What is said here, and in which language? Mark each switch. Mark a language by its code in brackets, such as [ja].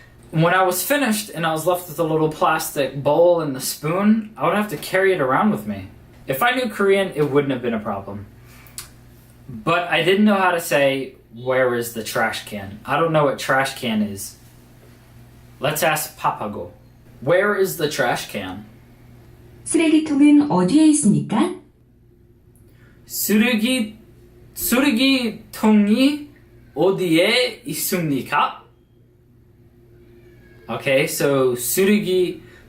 [en] When I was finished and I was left with a little plastic bowl and the spoon, I would have to carry it around with me. If I knew Korean, it wouldn't have been a problem. But I didn't know how to say, where is the trash can? I don't know what trash can is. Let's ask Papago. Where is the trash can? [ko] 쓰레기통은 어디에 있습니까? 쓰레기통이 어디에 있습니까? [en] Okay, so 쓰레기통.